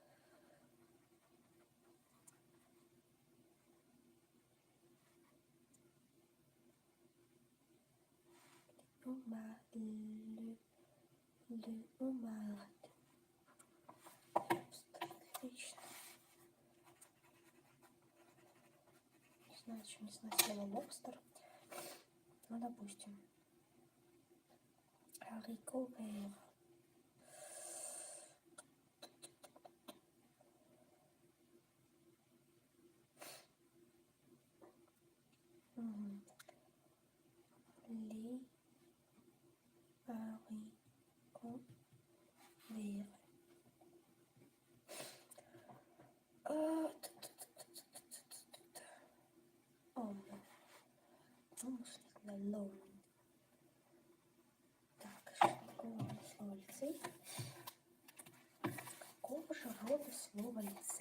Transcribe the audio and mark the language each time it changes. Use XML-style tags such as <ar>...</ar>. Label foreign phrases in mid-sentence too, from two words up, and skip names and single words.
<ru>Умар. Отлично. Не знаю слово лобстер. Ну, допустим.</ru> <fr>Haricot vert. Les haricots verts.</fr> <ru>Лоун. Так, какого слова лицей? Какого же рода слова лицей?</ru>